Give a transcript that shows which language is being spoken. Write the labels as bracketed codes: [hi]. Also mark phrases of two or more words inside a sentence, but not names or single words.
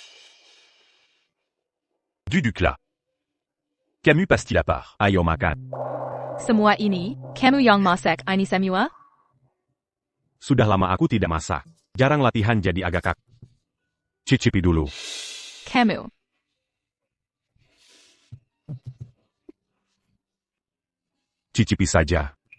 [id] Duduk là. Camus passe-t-il à part? Ayo makan. Semua ini, kamu yang masak ini semua? Sudah lama aku tidak masak. Jarang latihan jadi agak kaku. Cicipi dulu. Kamu. Cicipi saja.